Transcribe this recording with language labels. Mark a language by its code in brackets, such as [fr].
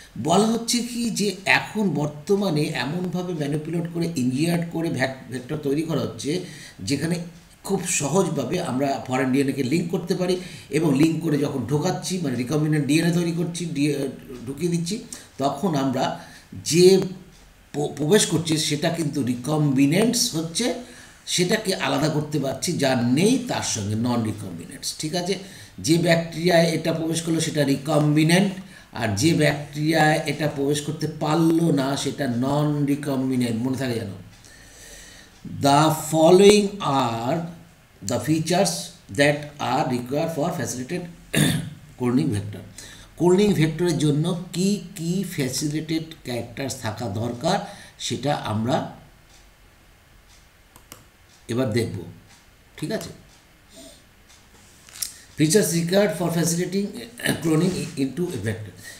[bn] বলা হচ্ছে কি যে এখন বর্তমানে এমনভাবে ম্যানিপুলেট করে ইঞ্জিনিয়ার করে ভেক্টর তৈরি করা হচ্ছে যেখানে খুব সহজভাবে আমরা ফরেন ডিএনএকে লিঙ্ক করতে পারি, এবং লিঙ্ক করে যখন ঢোকাচ্ছি মানে রিকম্বিনেন্ট ডিএনএ তৈরি করছি, ঢুকিয়ে দিচ্ছি, তখন আমরা যে প্রবেশ করছি সেটা কিন্তু রিকম্বিনেন্টস হচ্ছে, সেটাকে আলাদা করতে পারছি, যা নেই তার সঙ্গে নন রিকম্বিনেন্টস। ঠিক আছে, যে ব্যাকটেরিয়ায় এটা প্রবেশ করলো সেটা রিকম্বিনেন্ট, আর যে ব্যাকটেরিয়ায় এটা প্রবেশ করতে পারলো না সেটা নন রিকম্বিনেন্ট। মনে থাকে যেন। [en] The following are the features that are required for facilitated cloning vector। [bn] Cloning ভেক্টরের জন্য কি কি ফ্যাসিলিটেড ক্যারেক্টার্স থাকা দরকার সেটা আমরা এবার দেখব। ঠিক আছে, [en] Features required for facilitating cloning into a vector.